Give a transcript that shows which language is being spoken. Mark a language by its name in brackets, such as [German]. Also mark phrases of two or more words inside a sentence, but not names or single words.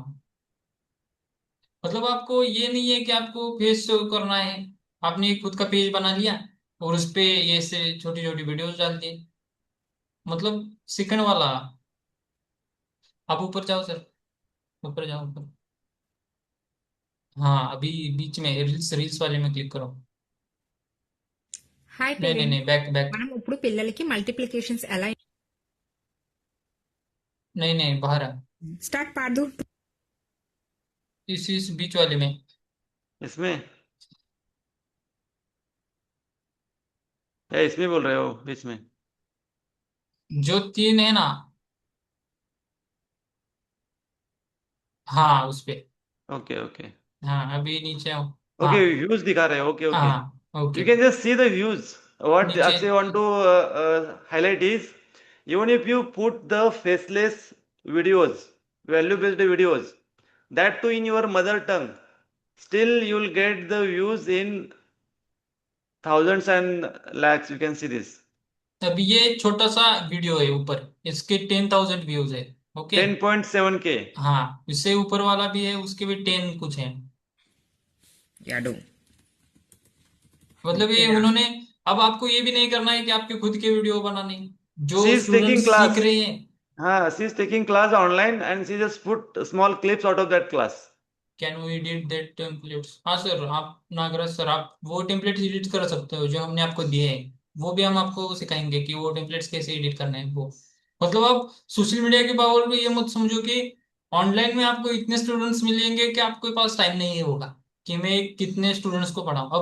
[Hindi] मतलब आपको ये नहीं है कि आपको [English] face show [Hindi] करना है, आपने खुद का पेज बना लिया और उस पे ये से छोटी छोटी वीडियोस डाल दी। मतलब सेकंड वाला। आप ऊपर जाओ सर, ऊपर जाओ ऊपर। हाँ अभी बीच में रील्स रील्स वाले में क्लिक करो। [Telugu] హాయ్ [Hindi] नहीं नहीं [Telugu] పేరెంట్స్, [Hindi] नहीं, बैक बैक। [Telugu] మనం ఇప్పుడు పిల్లలకి మల్టిప్లికేషన్స్ ఎలా [Hindi] नहीं नहीं, बाहर है। [Telugu] స్టార్ట్ పాడు. [Hindi] इस बीच वाले में। इसमें या इसमें बोल रहे हो बीच में? जो तीन है ना, हाँ उस पे। [English] okay okay [Hindi] हाँ अभी नीचे आओ। ओके, हाँ व्यूज दिखा रहे हो, [English] okay okay. [Hindi] हाँ [English] You [Hindi] ओके। [English] can just see the views. What they [Hindi] नीचे [English] actually want to highlight is, even if you put the faceless videos, value-based videos, that too in your mother tongue, still you'll get the views in thousands and lakhs. You can see this. [Hindi] अभी ये छोटा सा वीडियो है ऊपर, इसके 10,000 व्यूज है। ओके। 10.7K. हाँ इससे ऊपर वाला भी है, उसके भी 10 कुछ है। యాడు मतलब [Telugu] ఓకే [Hindi] ये उन्होंने, अब आपको ये भी नहीं करना है कि आपके खुद के वीडियो बनाने, जो [English] She is taking [Hindi] स्टूडेंट्स सीख [English] class. [Hindi] रहे हैं। [English] She is taking class online and she just put small clips out of that class. can we edit that templates? [Hindi] हाँ सर, आप नागराज सर, आप वो टेम्पलेट्स एडिट कर सकते हो जो हमने आपको दिए हैं। वो भी हम आपको सिखाएंगे कि वो टेम्पलेट्स कैसे एडिट करने हैं वो। मतलब आप [English] social media [Hindi] के पावर में ये मत समझो कि ऑनलाइन में आपको इतने स्टूडेंट्स मिलेंगे कि आपके पास टाइम नहीं होगा कि मैं कितने स्टूडेंट्स को पढ़ाऊँ।